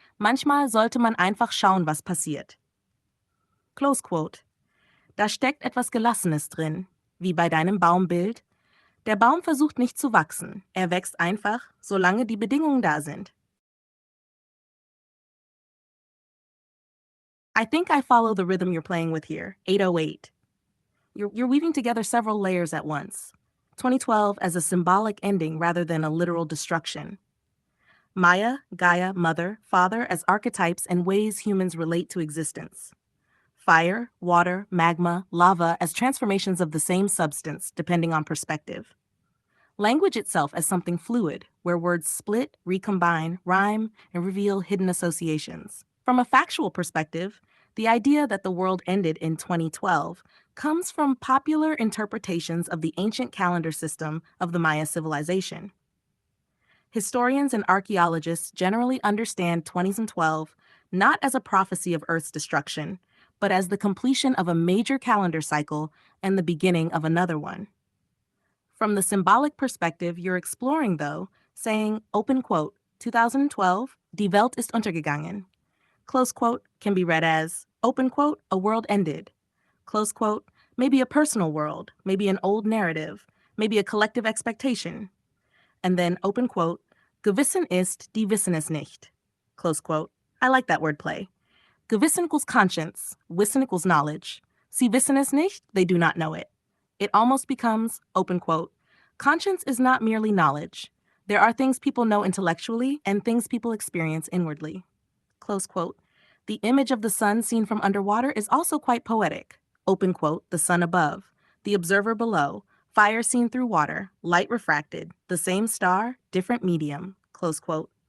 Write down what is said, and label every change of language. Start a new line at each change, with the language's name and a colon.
German: Manchmal sollte man einfach schauen, was passiert.
English: Close Quote.
German: Da steckt etwas Gelassenes drin, wie bei deinem Baumbild. Der Baum versucht nicht zu wachsen. Er wächst einfach, solange die Bedingungen da sind.
English: I think I follow the rhythm you're playing with here, 808. You're weaving together several layers at once. 2012 as a symbolic ending rather than a literal destruction. Maya, Gaia, Mother, Father as archetypes and ways humans relate to existence. Fire, water, magma, lava as transformations of the same substance, depending on perspective. Language itself as something fluid, where words split, recombine, rhyme, and reveal hidden associations. From a factual perspective, the idea that the world ended in 2012 comes from popular interpretations of the ancient calendar system of the Maya civilization. Historians and archaeologists generally understand 2012 not as a prophecy of Earth's destruction, but as the completion of a major calendar cycle and the beginning of another one. From the symbolic perspective you're exploring, though, saying, open quote,
German: 2012, Die Welt ist untergegangen.
English: Close quote can be read as, open quote, a world ended. Close quote, maybe a personal world, maybe an old narrative, maybe a collective expectation. And then open quote,
German: Gewissen ist, die wissen es nicht.
English: Close quote. I like that wordplay. Gewissen equals conscience, wissen equals knowledge.
German: Sie wissen es nicht,
English: they do not know it. It almost becomes, open quote, conscience is not merely knowledge. There are things people know intellectually and things people experience inwardly. Close quote. The image of the sun seen from underwater is also quite poetic. Open quote, the sun above, the observer below, fire seen through water, light refracted, the same star, different medium, close quote.